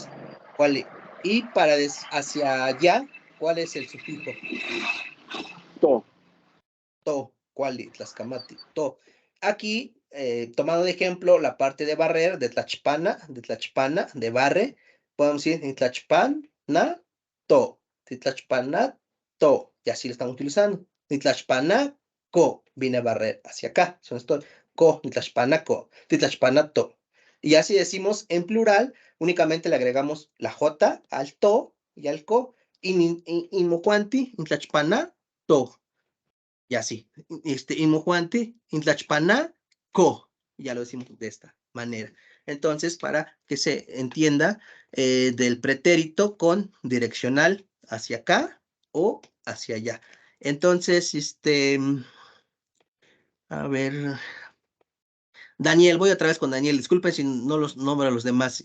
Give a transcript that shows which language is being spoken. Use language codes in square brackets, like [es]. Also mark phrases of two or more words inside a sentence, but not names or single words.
[es] ¿Cuál? Y para hacia allá, ¿cuál es el sufijo? To. To. ¿Cuál? Tlaxcamati. To. Aquí, tomando de ejemplo la parte de barrer, de tlachpana, de barre, podemos decir [nah] ni tlachpana, to. Titlachpana, to. [es] Y así lo estamos utilizando. [nah] Titlachpana, ko. [es] Viene a barrer hacia acá. Son estos. [nah] Ko, titlachpana, ko. Titlachpana, to. [es] Y así decimos en plural, únicamente le agregamos la J al to y al ko. [nah] Inmocuanti, intlachpana, to. [es] Y así. [nah] Inmojuanti, intlachpana, ko. [es] Ya lo decimos de esta manera. Entonces, para que se entienda del pretérito con direccional hacia acá o hacia allá. Entonces, a ver. Daniel, voy otra vez con Daniel. Disculpen si no los nombro a los demás.